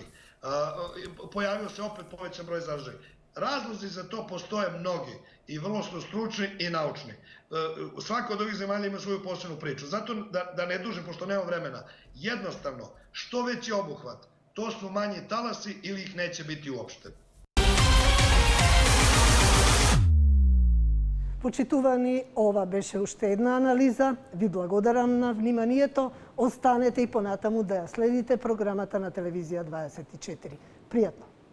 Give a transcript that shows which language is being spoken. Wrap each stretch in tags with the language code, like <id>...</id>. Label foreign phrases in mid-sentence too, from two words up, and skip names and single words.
<sr>Pojavio se opet povećan broj zaraženih. Razlozi za to postoje mnogi i vrlo su stručni i naučni. Svaka od ovih zemalja ima svoju posebnu priču. Zato da ne dužim, pošto nema vremena, jednostavno, što veći obuhvat, to su manji talasi ili ih neće biti uopšte.</sr> <mk>Почитувани, ова беше уште една анализа. Ви благодарам на вниманието. Останете и понатаму да ја следите програмата на телевизија 24. Пријатно!</mk>